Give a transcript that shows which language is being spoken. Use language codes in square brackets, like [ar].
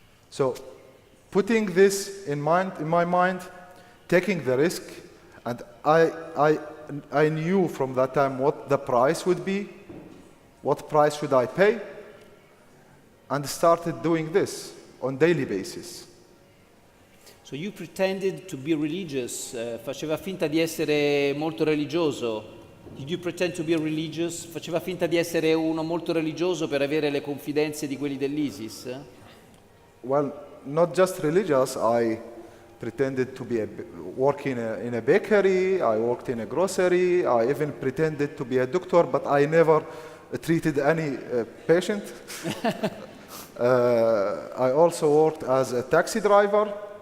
[en] So putting this in my mind, taking the risk, and I knew from that time what the price would be, what price should I pay, and started doing this on daily basis. So you pretended to be religious, [it] faceva finta di essere molto religioso. [en] Did you pretend to be religious? [it] Faceva finta di essere uno molto religioso per avere le confidenze di quelli dell'ISIS? [en] Well, not just religious. I pretended to be working in a bakery. I worked in a grocery. I even pretended to be a doctor, but I never treated any patient. I also worked as a taxi driver.